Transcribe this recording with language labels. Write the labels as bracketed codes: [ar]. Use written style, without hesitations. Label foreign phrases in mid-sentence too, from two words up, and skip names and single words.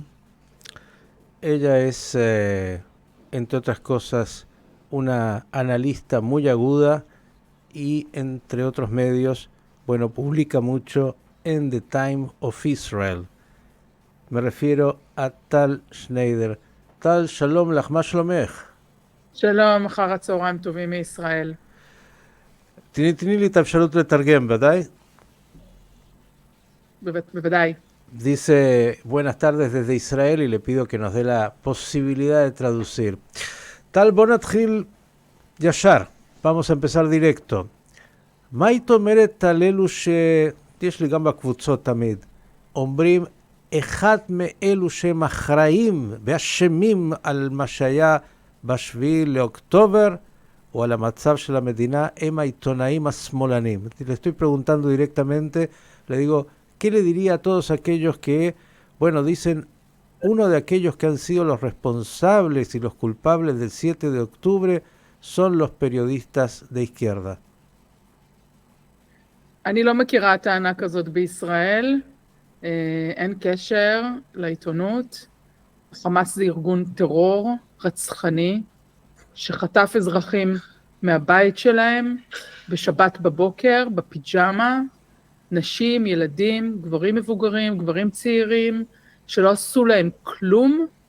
[es] Ella es, entre otras cosas, una analista muy aguda y, entre otros medios, bueno, publica mucho en The Time of Israel. Me refiero a Tal Schneider. Tal, [he] שלום לך, מה שלומך? שלום, אחר הצהריים טובים מישראל. תני לי את האפשרות לתרגם, ודאי? בוודאי. [es] Dice, buenas tardes desde Israel y le pido que nos dé la posibilidad de traducir. Tal [he] בוא נתחיל ישר, [es] vamos a empezar directo. [he] מה היית אומרת על אלו שיש לי גם בקבוצות תמיד, אומרים אחד מאלו שהם אחראים ואשמים על מה שהיה בשביעי לאוקטובר o al המצב של המדינה הם העיתונאים השמאלנים. [es] Le estoy preguntando directamente, le digo, ¿qué le diría a todos aquellos que, bueno, dicen uno de aquellos que han sido los responsables y los culpables del 7 de octubre son los periodistas de izquierda? [he] אני לא מכירה טענה כזאת בישראל, אין קשר לעיתונות. חמאס זה ארגון טרור רצחני שחטף אזרחים מהבית שלהם בשבת בבוקר, בפיג'מה, נשים, ילדים, גברים מבוגרים, גברים צעירים, שלא עשו להם כלום.